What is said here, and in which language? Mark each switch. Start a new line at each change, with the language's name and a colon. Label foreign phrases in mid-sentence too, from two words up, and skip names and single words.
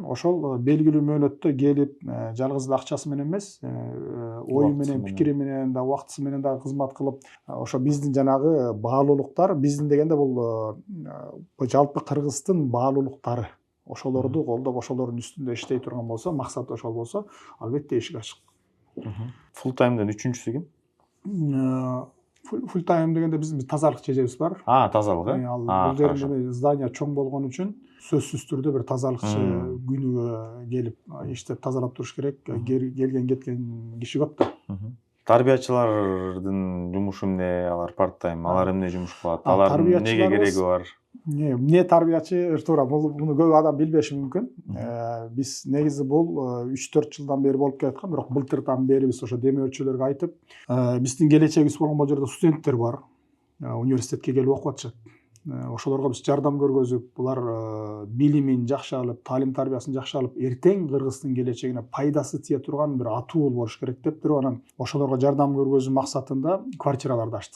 Kyrgyz: Ошол белгилүү мөөнөттө келип, жалгыз эле акчасы менен эмес, ою менен, пикири менен да, убактысы менен да кызмат кылып, ошо биздин жанагы баалуулуктар, биздин дегенде бул жалпы Кыргыздын баалуулуктары. Ошолорду колдоп, ошолордун үстүндө иштей турган болсо, максат ошол болсо, албетте эшик ачык.
English: Full time'ден
Kyrgyz: үчүнчүсү ким?
English: Full time
Kyrgyz: дегенде биздин тазалык чежебиз бар. Тазалык, бул жерде здание чоң болгон үчүн сөзсүз түрдө бир тазалыкчы күнүгө келип иштеп тазалап туруш керек. Келген кеткен киши көп да. Тарбиячылардын жумушу эмне? Алар
English: part time,
Kyrgyz: алар эмне жумуш кылат? Алардын эмнеге тарбиячыларыбыз- кереги бар? эмне тарбиячы туура муну көп адам билбеши мүмкүн. Биз негизи бул 3-4 жылдан бери болуп келаткан, бирок былтырдан бери биз ошо демөөрчүлөргө айтып, биздин келечегибиз болгон бул жерде студенттер бар. Университетке келип окуп атышат. Ошолорго биз жардам көргөзүп, булар билимин жакшы алып, таалим тарбиясын жакшы алып, эртең Кыргыздын келечегине пайдасы тие турган бир атуу болуш керек деп туруп, анан ошолорго жардам көргөзүү максатында квартираларды ачтык.